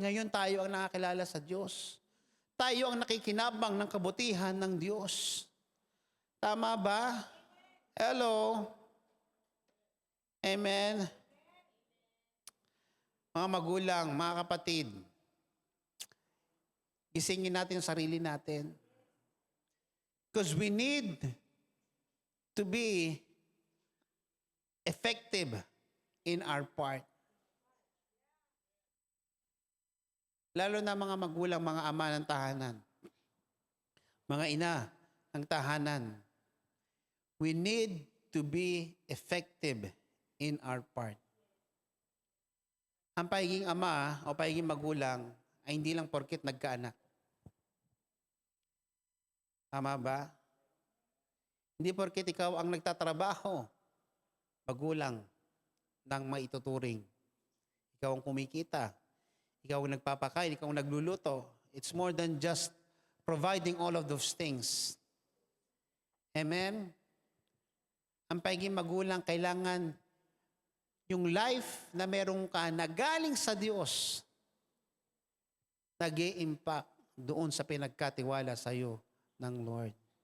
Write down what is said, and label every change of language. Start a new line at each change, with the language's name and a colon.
Filipino: Ngayon tayo ang nakakilala sa Diyos. Tayo ang nakikinabang ng kabutihan ng Diyos. Tama ba? Hello? Amen? Mga magulang, mga kapatid, gisingin natin ang sarili natin.
English: Because we need to be effective in our part.
Filipino: Lalo na mga magulang, mga ama ng tahanan, mga ina ng tahanan.
English: We need to be effective in our part.
Filipino: Ang pagiging ama o pagiging magulang ay hindi lang porket nagkaanak. Tama ba? Hindi porket ikaw ang nagtatrabaho, magulang ng maituturing. Ikaw ang kumikita. Ikaw ang nagpapakain, ikaw ang nagluluto.
English: It's more than just providing all of those things. Amen?
Filipino: Ang pagiging magulang, kailangan yung life na meron ka na galing sa Diyos, nag-i-impact doon sa pinagkatiwala sa iyo ng Lord.